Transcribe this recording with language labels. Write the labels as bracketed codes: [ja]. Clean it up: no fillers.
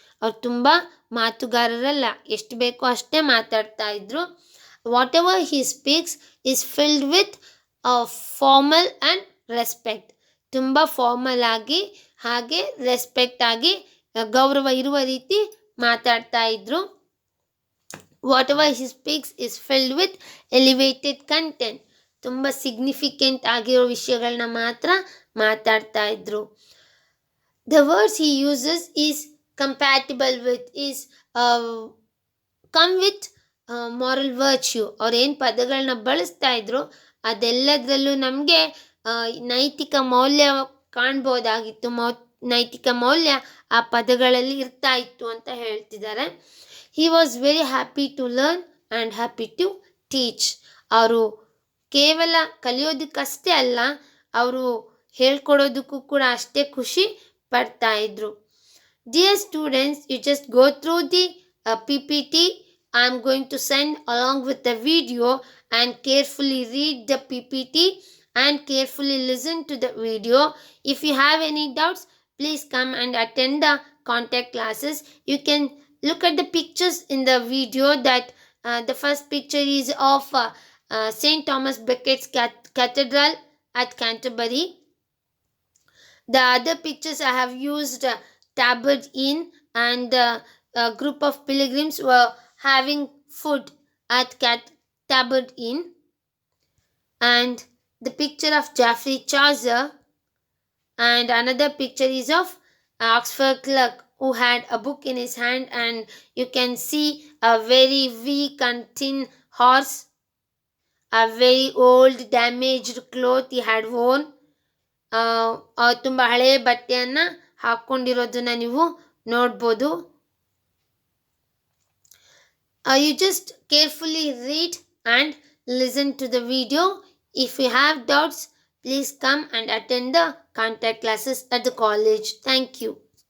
[kn] ಅವ್ರು ತುಂಬ ಮಾತುಗಾರರಲ್ಲ, ಎಷ್ಟು ಬೇಕೋ ಅಷ್ಟೇ ಮಾತಾಡ್ತಾ ಇದ್ರು. [en] Whatever he speaks is filled with formal and respect. [kn] ತುಂಬ ಫಾರ್ಮಲ್ ಆಗಿ ಹಾಗೆ ರೆಸ್ಪೆಕ್ಟ್ ಆಗಿ ಗೌರವ ಇರುವ ರೀತಿ ಮಾತಾಡ್ತಾ ಇದ್ರು. [en] Whatever he speaks is filled with elevated content. [kn] ತುಂಬ ಸಿಗ್ನಿಫಿಕೆಂಟ್ ಆಗಿರೋ ವಿಷಯಗಳನ್ನ ಮಾತ್ರ ಮಾತಾಡ್ತಾ ಇದ್ರು. [en] The words he uses is compatible with, is come with moral virtue. [kn] ಅವ್ರು ಏನು ಪದಗಳನ್ನ ಬಳಸ್ತಾ ಇದ್ರು ಅದೆಲ್ಲದರಲ್ಲೂ ನಮಗೆ ನೈತಿಕ ಮೌಲ್ಯ ಕಾಣ್ಬೋದಾಗಿತ್ತು. ನೈತಿಕ ಮೌಲ್ಯ ಆ ಪದಗಳಲ್ಲಿ ಇರ್ತಾ ಇತ್ತು ಅಂತ ಹೇಳ್ತಿದ್ದಾರೆ. [en] He was very happy to learn and happy to teach. [kn] ಅವರು ಕೇವಲ ಕಲಿಯೋದಕ್ಕಷ್ಟೇ ಅಲ್ಲ, ಅವರು ಹೇಳ್ಕೊಡೋದಕ್ಕೂ ಕೂಡ ಅಷ್ಟೇ ಖುಷಿ ಪಡ್ತಾ ಇದ್ರು. [en] Dear students, you just go through the PPT. I'm going to send along with the video, and carefully read the PPT and carefully listen to the video. If you have any doubts, please come and attend the contact classes. You can look at the pictures in the video. That the first picture is of St. Thomas Becket's Cathedral at Canterbury. The other pictures I have used Tabard Inn, and a group of pilgrims were having food at Tabard Inn. And the picture of Geoffrey Chaucer, and another picture is of Oxford clerk who had a book in his hand, and you can see a very weak and thin horse, a very old damaged cloth he had worn. [kn] ತುಂಬ ಹಳೆಯ ಬಟ್ಟೆಯನ್ನು ಹಾಕ್ಕೊಂಡಿರೋದನ್ನ ನೀವು ನೋಡ್ಬೋದು. [en] You just carefully read and listen to the video. If you have doubts, please come and attend the contact classes at the college. Thank you.